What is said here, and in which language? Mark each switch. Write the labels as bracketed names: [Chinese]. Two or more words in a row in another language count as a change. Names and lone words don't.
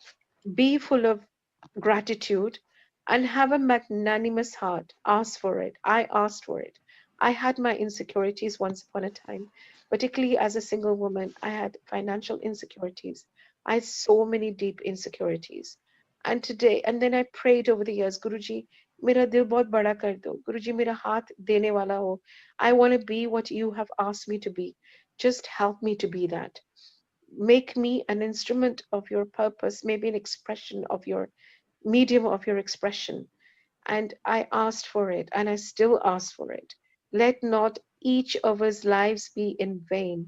[English] Be full of gratitude and have a magnanimous heart. Ask for it. I asked for it. I had my insecurities once upon a time, particularly as a single woman. I had financial insecurities. I had so many deep insecurities. And today, and then I prayed over the years, [Hindi] गुरुजी, मेरा दिल बहुत बड़ा कर दो. गुरुजी, मेरा हाथ देने वाला हो. [English] I want to be what you have asked me to be. Just help me to be that. Make me an instrument of your purpose, maybe an expression of your medium of your expression. And I asked for it, and I still ask for it. Let not each of us lives be in vain.